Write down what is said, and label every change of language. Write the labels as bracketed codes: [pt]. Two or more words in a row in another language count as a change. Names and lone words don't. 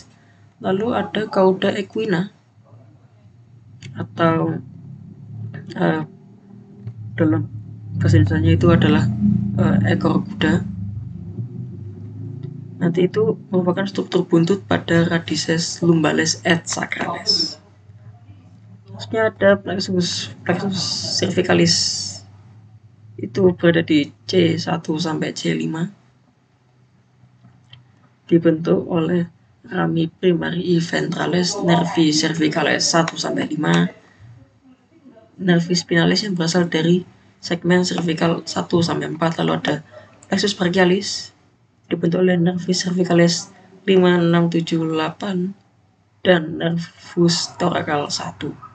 [id] Lalu ada [la] cauda equina [id] atau dalam bahasa Indonesianya itu adalah ekor kuda. Nanti itu merupakan struktur buntut pada [la] radices lumbales et sacralis. [id] Terusnya ada [la] plexus cervicalis, [id] itu berada di C1 sampai C5, dibentuk oleh [la] rami primari ventralis nervi cervicalis [id] 1 sampai 5, [la] nervi spinalis [id] yang berasal dari segmen cervical 1 sampai 4, lalu ada [la] plexus brachialis [id] dibentuk oleh [la] nervi cervicalis [id] 5, 6, 7, 8 dan [la] nervus thoracal [id] 1.